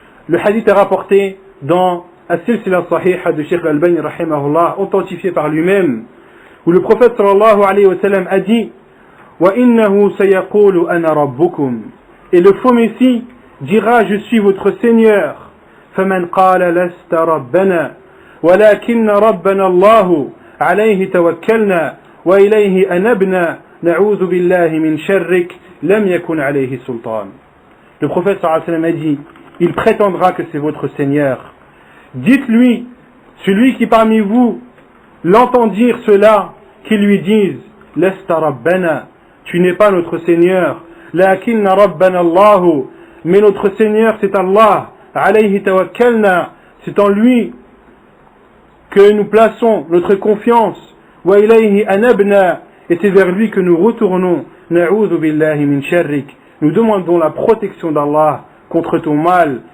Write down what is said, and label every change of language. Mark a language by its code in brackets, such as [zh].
[fr] Le hadith est rapporté dans As-Silsila Sahiha de Cheikh Al-Albani rahimahullah, authentifié par lui-même, où le prophète sallallahu alayhi wa sallam a dit [ar] wa innahu sayaqulu ana rabbukum, [fr] et le faux messie dira je suis votre Seigneur. [ar] فمن قال لست ربنا ولكن ربنا الله عليه توكلنا وإليه أنبنا نعوذ بالله من شرك لم يكن عليه سلطان. [fr] Le prophète sallallahu alayhi wa sallam a dit, il prétendra que c'est votre Seigneur. Dites-lui, celui qui parmi vous l'entend dire cela, qui lui dise, [ar] lasta rabbana, [fr] tu n'es pas notre Seigneur, [ar] lakinna rabbana Allahu, [fr] mais notre Seigneur c'est Allah, [ar] alayhi tawakkalna, [fr] c'est en lui que nous plaçons notre confiance, [ar] wa ilayhi anabna, [fr] et c'est vers lui que nous retournons, [ar] na'udhu billahi min sharrik, [fr] nous demandons la protection d'Allah contre ton mal.